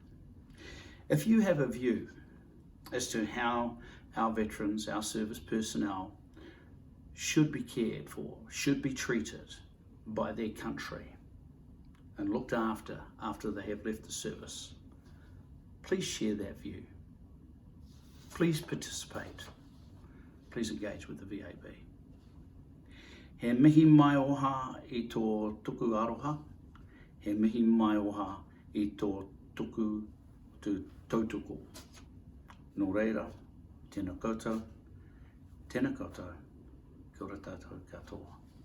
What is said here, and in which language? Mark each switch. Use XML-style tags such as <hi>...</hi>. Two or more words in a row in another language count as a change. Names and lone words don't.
<en>If you have a view as to how our veterans, our service personnel should be cared for, should be treated by their country and looked after they have left the service, please share that view. Please participate. Please engage with the VAB.</en> <mi>He mihi mai oha I tō tuku aroha. He mihi mai oha I tō tuku tautuku. Nō reira, tēnā koutou, kia ora tātou katoa.</mi>